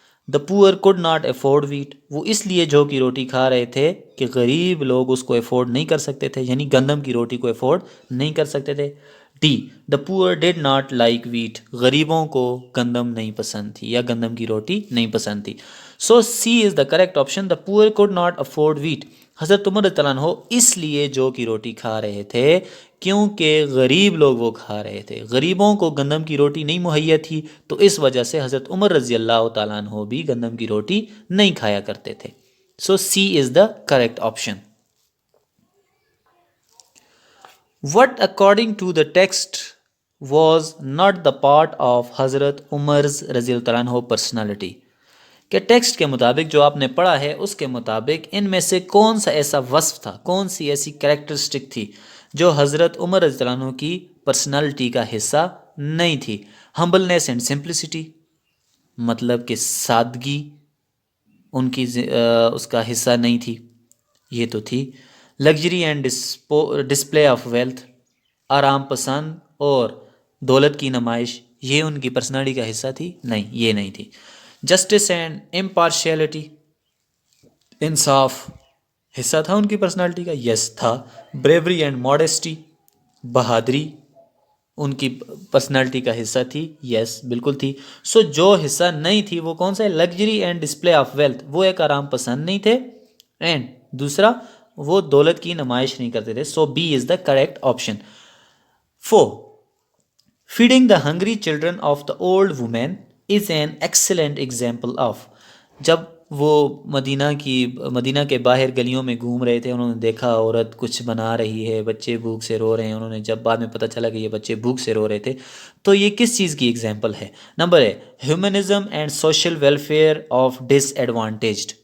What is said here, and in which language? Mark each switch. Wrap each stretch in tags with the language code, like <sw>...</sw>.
<en>the poor could not afford wheat,</en> <ur>وہ اس لیے جو کی روٹی کھا رہے تھے کہ غریب لوگ اس کو افورڈ نہیں کر سکتے تھے، یعنی گندم کی روٹی کو افورڈ نہیں کر سکتے تھے.</ur> <en>D, the poor did not like wheat,</en> <ur>غریبوں کو گندم نہیں پسند تھی یا گندم کی روٹی نہیں پسند تھی.</ur> <en>So C is the correct option, the poor could not afford wheat.</en> <ur>حضرت عمر رضی اللہ عنہ اس لیے جو کی روٹی کھا رہے تھے کیونکہ غریب لوگ وہ کھا رہے تھے، غریبوں کو گندم کی روٹی نہیں مہیا تھی، تو اس وجہ سے حضرت عمر رضی اللہ تعالیٰ عنہ بھی گندم کی روٹی نہیں کھایا کرتے تھے.</ur> <en>So C is the correct option. What according to the text was not the part of Hazrat Umar's رضی اللہ عنہ personality.</en> <ur>کہ ٹیکسٹ کے مطابق جو آپ نے پڑھا ہے اس کے مطابق ان میں سے کون سا ایسا وصف تھا، کون سی ایسی کریکٹرسٹک تھی جو حضرت عمر رضی اللہ عنہ کی پرسنالٹی کا حصہ نہیں تھی؟</ur> <en>humbleness and simplicity,</en> <ur>مطلب کہ سادگی ان کی اس کا حصہ نہیں تھی، یہ تو تھی.</ur> <en>luxury and display of wealth,</en> <ur>آرام پسند اور دولت کی نمائش، یہ ان کی پرسنالٹی کا حصہ تھی؟ نہیں، یہ نہیں تھی.</ur> <en>justice and impartiality,</en> <ur>انصاف حصہ تھا ان کی پرسنالٹی کا؟ یس تھا.</ur> <en>bravery and modesty,</en> <ur>بہادری ان کی پرسنالٹی کا حصہ تھی؟ یس بالکل تھی. سو جو حصہ نہیں تھی وہ کون سا ہے؟</ur> <en>luxury and display of wealth,</en> <ur>وہ ایک آرام پسند نہیں تھے، اینڈ دوسرا وہ دولت کی نمائش نہیں کرتے تھے.</ur> <en>So B is the correct option. 4. Feeding the hungry children of the old women is an excellent example of.</en> <ur>جب وہ مدینہ کے باہر گلیوں میں گھوم رہے تھے، انہوں نے دیکھا عورت کچھ بنا رہی ہے، بچے بھوک سے رو رہے ہیں. انہوں نے جب بعد میں پتہ چلا کہ یہ بچے بھوک سے رو رہے تھے، تو یہ کس چیز کی ایگزامپل ہے؟ Number a,</ur> <en>Humanism and social welfare of disadvantaged.</en>